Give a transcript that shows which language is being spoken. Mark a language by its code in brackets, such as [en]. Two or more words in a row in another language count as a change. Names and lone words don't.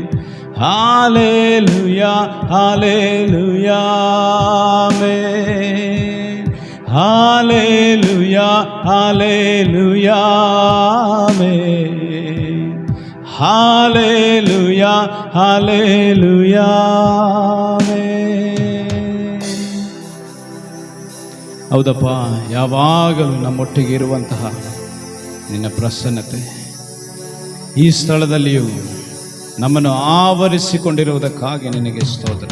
[ta] ஹல்லேலூயா ஹல்லேலூயா ஆமென். ஹல்லேலூயா ஹல்லேலூயா ஆமென். ஹல்லேலூயா ஹல்லேலூயா ಆಮೆನ್. [kn] ಹೌದಪ್ಪ, ಯಾವಾಗಲೂ ನಮ್ಮೊಟ್ಟಿಗೆ ಇರುವಂತಹ ನಿನ್ನ ಪ್ರಸನ್ನತೆ ಈ ಸ್ಥಳದಲ್ಲಿಯೂ ನಮ್ಮನ್ನು ಆವರಿಸಿಕೊಂಡಿರುವುದಕ್ಕಾಗಿ ನಿನಗೆ ಸ್ತೋತ್ರ.